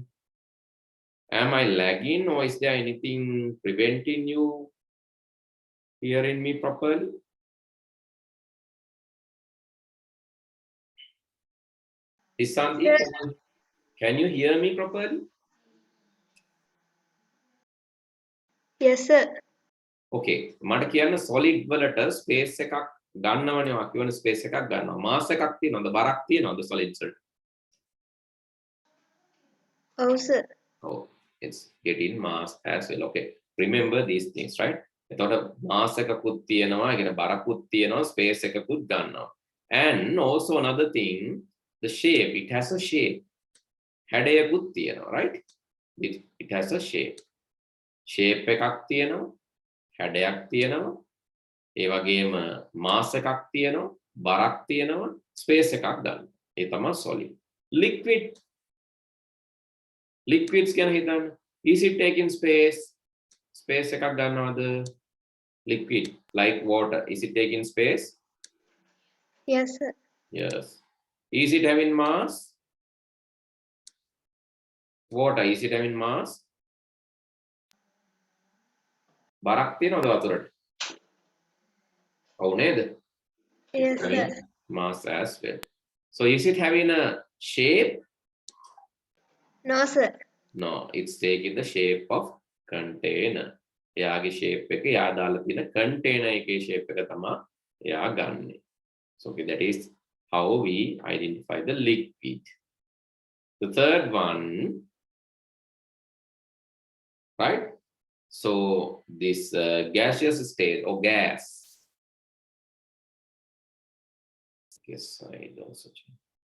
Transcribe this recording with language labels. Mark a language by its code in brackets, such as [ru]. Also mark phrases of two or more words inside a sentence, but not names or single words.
[en] Am I lagging, or is there anything preventing you hearing me properly? Is something? Can you hear me properly? Yes, sir. [si] Okay. මට කියන්න solid වලට space එකක් ගන්නවනේ. ඔයා කියවන space එකක් ගන්නවා. mass එකක් තියෙනවද? බරක් තියෙනවද solids වලට? [en] Oh, sir. Oh, it's getting mass as well. Okay. Remember these things, right? [si] එතකොට mass එකකුත් තියෙනවා, කියන බරකුත් තියෙනවා, space එකකුත් ගන්නවා. [en] And also another thing, the shape, it has a shape. [si] හැඩයකුත් තියෙනවා, [en] right? It has a shape. [si] Shape එකක් තියෙනවා, හැඩයක් තියෙනවා. ඒ වගේම mass එකක් තියෙනවා, බරක් තියෙනවා, space එකක් ගන්න. ඒ තමයි solid. Liquids ගැන හිතන්න. [en] Is it taking space? [si] Space එකක් ගන්නවද? [en] Liquid like water, is it taking space? Yes, sir. Yes. Is it having mass? Water, is it having mass? [si] බරක් තියනවද වතුරට? ඔව් නේද? [en] Yes, It's having sir. mass as well. So is it having a shape? No, sir. No, it's taking the shape of container. [si] එයාගේ shape එක එයා දාලා තියෙන container එකේ shape එක තමයි එයා ගන්නෙ. [en] So okay, that is how we identify the liquid. The third one, right? So this gaseous state or gas. Yes, I also change.